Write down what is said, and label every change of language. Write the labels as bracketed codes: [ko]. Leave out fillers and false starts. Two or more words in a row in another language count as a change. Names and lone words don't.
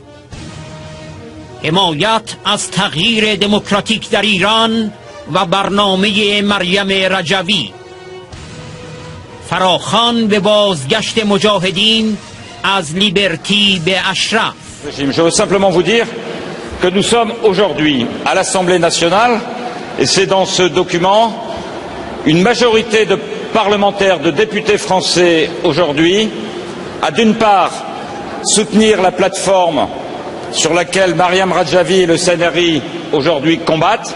[fa] حمایت از تغییر دموکراتیک در ایران و برنامه مریم رجوی. فراخوان به بازگشت مجاهدین از لیبرتی به اشرف. [fr] Je veux simplement vous dire que nous sommes aujourd'hui à l'Assemblée nationale, et c'est dans ce document, une majorité de parlementaires, de députés français aujourd'hui, a d'une part soutenir la plateforme sur laquelle Mariam Rajavi et le CNRI aujourd'hui combattent.